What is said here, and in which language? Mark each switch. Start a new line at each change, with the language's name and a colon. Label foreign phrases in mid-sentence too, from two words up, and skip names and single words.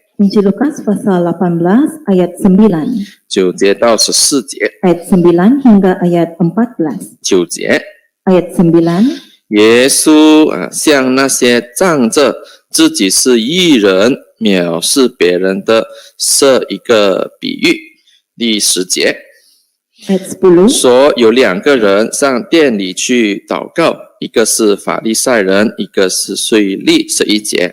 Malay: Injil Lukas pasal 18 ayat 9.
Chinese: 9 节到14节。
Malay: Ayat 9 hingga ayat 14.
Chinese: 9 节。
Malay: Ayat 9.
Chinese: 耶稣向那些仗着自己是义人藐视别人的设一个比喻。第10节。
Malay: Ayat 10.
Chinese: 说有2个人上殿里去祷告，一个是法利赛人，一个是税吏。11节。